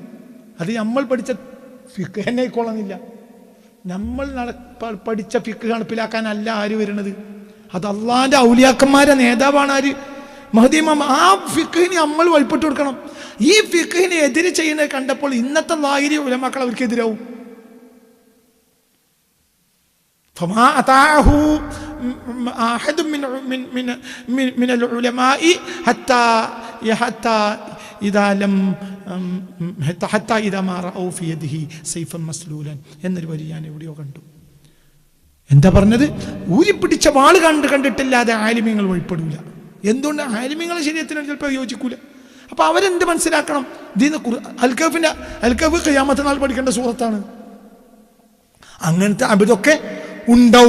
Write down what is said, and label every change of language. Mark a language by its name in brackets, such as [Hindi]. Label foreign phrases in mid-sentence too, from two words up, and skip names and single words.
[Malayalam] അത് നമ്മൾ പഠിച്ച ഫിഖ് തന്നെ ആയിക്കൊള്ളുന്നില്ല. നമ്മൾ പഠിച്ച ഫിഖ് നടപ്പിലാക്കാനല്ല ആര് വരുന്നത്? അത് അള്ളാഹിൻ്റെ ഔലിയാക്കന്മാരെ നേതാവാണ് ആര്? മഹ്ദി ഇമാം. ആ ഫിഖിന് നമ്മൾ വഴിപ്പെട്ട് കൊടുക്കണം. ഈ ഫിഖിനെ എതിര് ചെയ്യുന്നത് കണ്ടപ്പോൾ ഇന്നത്തെ ലാഹിരി ഉലമാക്കൾ അവർക്ക് എതിരാവും. [Arabic] فما أطاعه أحد من العلماء حتى إذا ما رأوا في يده سيفا مسلولا [Malayalam] എന്നൊരു വരി ഞാൻ എവിടെയോ കണ്ടു. എന്താ പറഞ്ഞത്? ഊരിപ്പിടിച്ച വാള് കണ്ടിട്ടില്ലാതെ ആലിമീങ്ങൾ വഴിപ്പെടില്ല. എന്തുകൊണ്ട്? ആലിമീങ്ങളെ ശരീരത്തിനോട് ചിലപ്പോൾ യോജിക്കൂല. അപ്പൊ അവരെന്ത് മനസ്സിലാക്കണം? ഇതിന്ന് അൽ കഹ്ഫ് ഖിയാമത്ത് നാൾ പഠിക്കേണ്ട സൂറത്താണ്. അങ്ങനത്തെ അബിതൊക്കെ ഉണ്ടാവും.